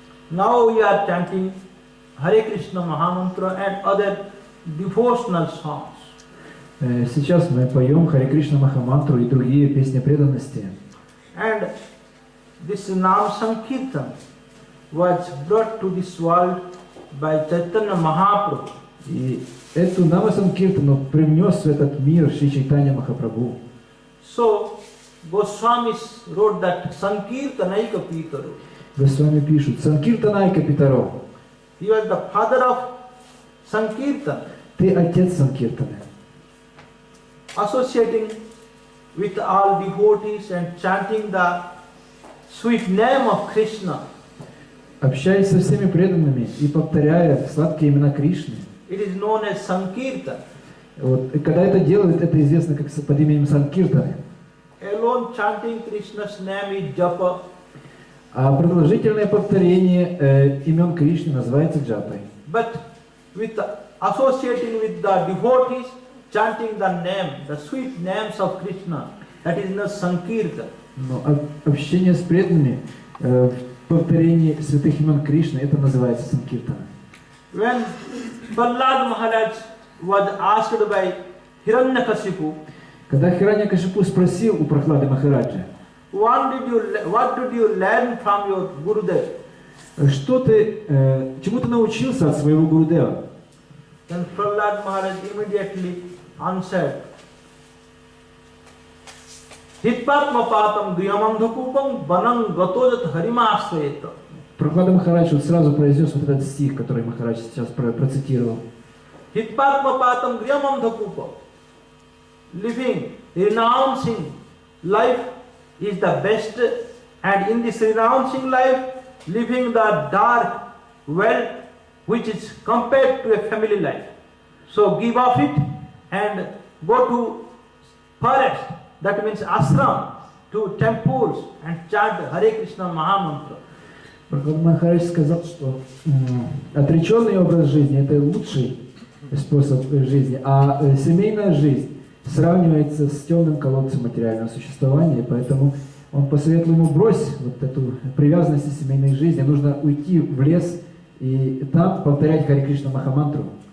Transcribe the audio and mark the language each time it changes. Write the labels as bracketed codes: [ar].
[en] Now we are chanting Hare Krishna Mahamantra and other devotional songs. [ru] Сейчас мы поем Харе Кришна Махамантру и другие песни преданности. [en] And this Nam Sankirtan was brought to this world by Chaitanya Mahaprabhu. [ru] И эту Нама-санкиртану привнес в этот мир Шри Чайтанья Махапрабху. [en] So Goswamis wrote that Sankirtanaika Pitaro. [ru] Госвами пишут, Санкиртанайка Питаро, [en] He was the father of Sankirtan, [ru] ты отец Санкиртаны. [en] associating with all devotees and chanting the sweet name of Krishna. [ru] Общаясь со всеми преданными и повторяя сладкие имена Кришны. [en] It is known as Sankirtan. [ru] Вот, и когда это делают, это известно как под именем Санкиртаны. [en] Alone chanting Krishna's name is japa. [ru] А продолжительное повторение имен Кришны называется джапой. [en] But with associating with the devotees, chanting the name, the sweet names of Krishna, that is not Sankirtan. [ru] Но общение с преданными в повторении святых имен Кришны, это называется Санкиртана. [en] When Prahlad Maharaj was asked by Hiranyakashipu, [ru] когда Хираньякашипу спросил у Прахлады Махараджа, [en] what did you learn from your Gurudev? [ru] Чему ты научился от своего Гурудева? [en] Then Prahlad Maharaj immediately answered, [sa] Hitpatma patam griyamandhakupam banam gatojat harimāsayeta. [ru] Прахлада Махарадж вот сразу произнес вот этот стих, который Махарадж сейчас процитировал. [sa] Hitpatma patam griyamandhakupam. [en] Living, renouncing life is the best, and in this renouncing life, living the dark world which is compared to a family life. So give up it and go to forest, that means ashram, to temples and chant Hare Krishna Mahamantra. [ru] Прахлада Махарадж сказал, что отреченный образ жизни – это лучший способ жизни, а семейная жизнь сравнивается с темным колодцем материального существования, поэтому он посоветовал ему брось вот эту привязанность к семейной жизни, нужно уйти в лес и там повторять Харе Кришна Махамантру.